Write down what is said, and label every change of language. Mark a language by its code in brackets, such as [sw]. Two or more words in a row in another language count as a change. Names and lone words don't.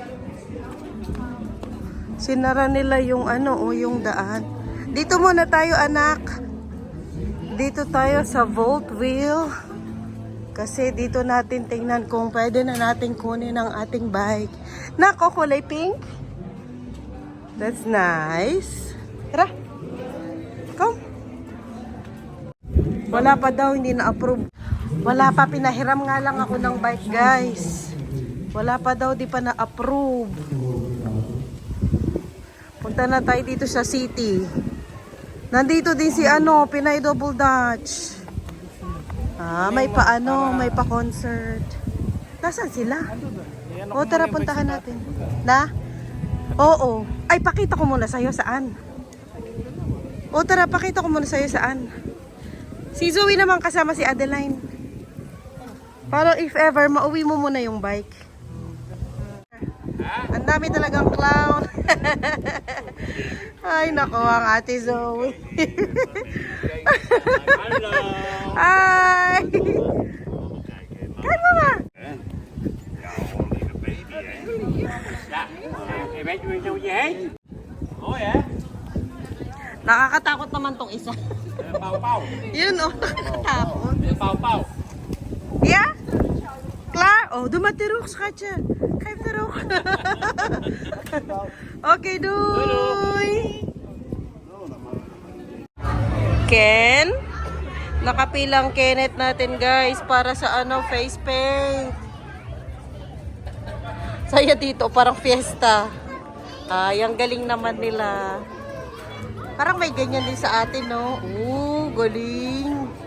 [tl] Sinara nila yung yung daan. Dito muna tayo, anak. Dito tayo sa Volt Wheel. Kasi dito natin tingnan kung pwede na natin kunin ang ating bike. Nako, kulay pink. [en] That's nice. [tl] Tara. [en] Come. [tl] Wala pa daw, hindi na-approve. Wala pa, pinahiram nga lang ako ng bike, guys. Wala pa daw, di pa na-approve. Punta na tayo dito sa city. Nandito din si Pinay Double Dutch. May may pa-concert. Nasaan sila? O, tara, puntahan natin. Na? Oo. Ay, pakita ko muna sa'yo saan. O, tara, pakita ko muna sa'yo saan. Si Zoe naman kasama si Adeline. [en] Para if ever, [tl] mauwi mo muna yung bike. Ang dami talagang clown. Ay, nako, ang ate Zoe. Hi! Kain mo nga. Nakakatakot naman tong isa. Yun, nakakatakot. Yeah? [nl] Klaar? Oh, doe maar terug, schatje. Geef terug. Okay, doei. Ken? [tl] Nakapilang Kenneth natin, guys, para sa face paint. Saya dito, parang fiesta. Ang galing naman nila. Parang may ganyan din sa atin, no? Galing.